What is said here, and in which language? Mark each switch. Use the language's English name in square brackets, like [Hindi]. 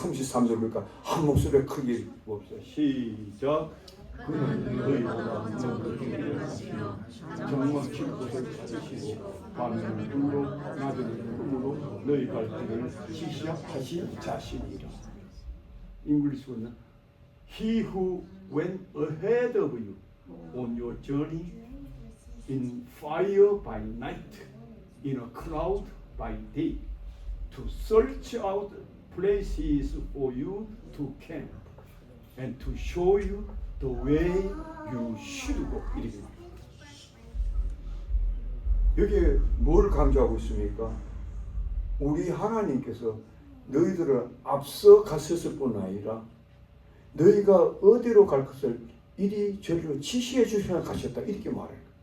[Korean] 33절부터 한 목소리에 크게 봅시다. 시작. 그는 너희보다 먼저 준비하시며 정막히 곳을 찾으시고 밤에는 불로 낮에는 구름으로 너희 갈 길을 지시하신 자신이라. 잉글리시로는 [English] He who went ahead of you on your journey in fire by night, in a cloud by day, to search out places for you to camp, and to show you the way you should go. [Korean] 이렇게. 여기에 뭘 강조하고 있습니까? 우리 하나님께서 너희들을 앞서 갔었을 뿐 아니라 너희가 어디로 갈 것을 이리저리로 지시해 주셔야 가셨다. 이렇게 말해요.